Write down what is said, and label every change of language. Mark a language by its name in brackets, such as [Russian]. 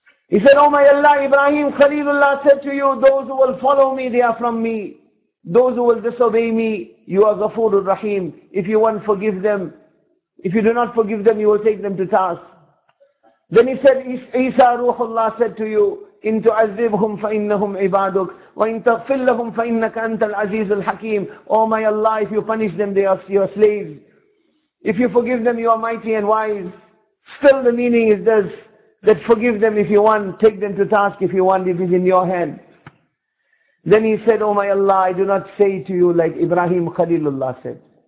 [English] He said, Oh my Allah, Ibrahim Khalilullah said to you, those who will follow me, they are from me. Those who will disobey me, you are Ghafurur Rahim. If you won't forgive them, if you do not forgive them, you will take them to task. Then he said, Isa Ruhullah said to you, [Arabic] إِن تُعَذِّبْهُمْ فَإِنَّهُمْ عِبَادُكَ وَإِن تَغْفِرْ لَهُمْ فَإِنَّكَ أَنْتَ الْعَزِيزُ الْحَكِيمُ. [English] Oh my Allah, if you punish them, they are your slaves. If you forgive them, you are mighty and wise. Still the meaning is this, that forgive them if you want, take them to task if you want, if it's in your hand. Then he said, Oh my Allah, I do not say to you like Ibrahim Khalilullah said.